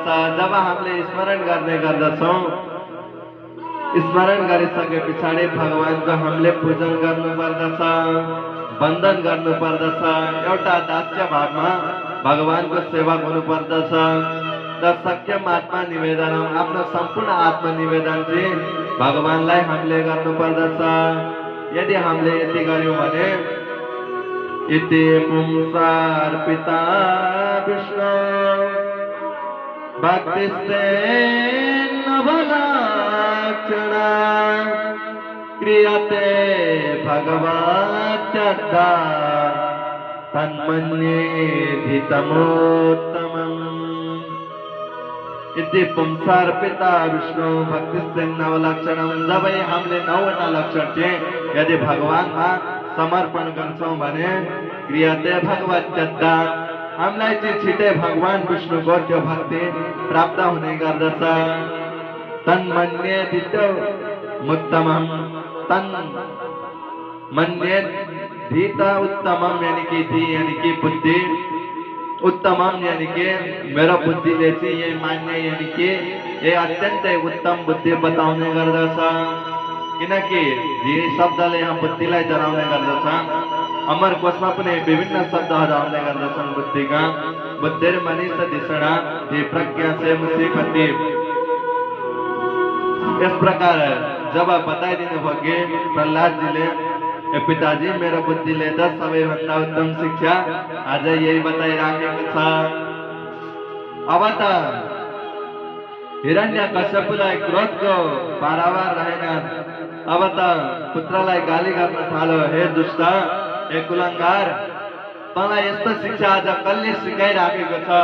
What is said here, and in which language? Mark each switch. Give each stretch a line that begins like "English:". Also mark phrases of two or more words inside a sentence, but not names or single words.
Nepali: जब हामीले स्मरण गर्ने गर्दछौँ, स्मरण गरिसके पछाडि भगवानको हामीले पूजन गर्नुपर्दछ, वन्दन गर्नुपर्दछ। एउटा दास्य भावमा भगवानको सेवक हुनुपर्दछ। र सख्यम आत्मा निवेदन, आफ्नो सम्पूर्ण आत्मनिवेदन चाहिँ भगवानलाई हामीले गर्नुपर्दछ। यदि हामीले यति गर्यौँ भने
Sanskrit: इति पुंसार्पिता विष्णु भक्तिस्तेन नवलक्षणा क्रियते भगवत्यद्धा तन्मन्येधि तमोत्तमम्। इति पुंसार्पिता विष्णु भक्तिस्तेन नवलक्षणम।
Nepali: जब हामीले 9वटा लक्षण चाहिँ यदि भगवानमा समर्पण गर्छौं भने
Sanskrit: क्रियते भगवत्यद्धा,
Nepali: हामीलाई चाहिँ छिटै भगवान विष्णुको त्यो भक्ति प्राप्त हुने गर्दछ।
Sanskrit: तन्मन्येधि उत्तमम्, तन्मन्येधि उत्तमम
Nepali: यानी कि धि यानी कि बुद्धि, उत्तमम यानी कि मेरो बुद्धिले चाहिँ यही मान्ने यानी कि ये अत्यन्तै उत्तम बुद्धि बताउने गर्दछ। किनकि धि शब्दले यहाँ बुद्धिलाई जनाउने गर्दछ। अमर कोशमा पनि विभिन्न शब्दहरू आउने गर्दछन् बुद्धिका।
Sanskrit: बुद्धिर्मनिष धिषणा धि प्रज्ञा से मुसीपति।
Hindi: इस प्रकार
Nepali: जब बताइदिनु भयो कि प्रहलादजीले पिताजी मेरो बुद्धिले त सबैभन्दा उत्तम शिक्षा आज यही बताइराखेको छ। अब त हिरण्यकश्यपलाई क्रोधको पारावार रहेन। अब त पुत्रलाई गाली गर्न थाल्यो, हे दुष्ट, हे कुलङ्गार, तँलाई यस्तो शिक्षा आज कसले सिकाइराखेको छ?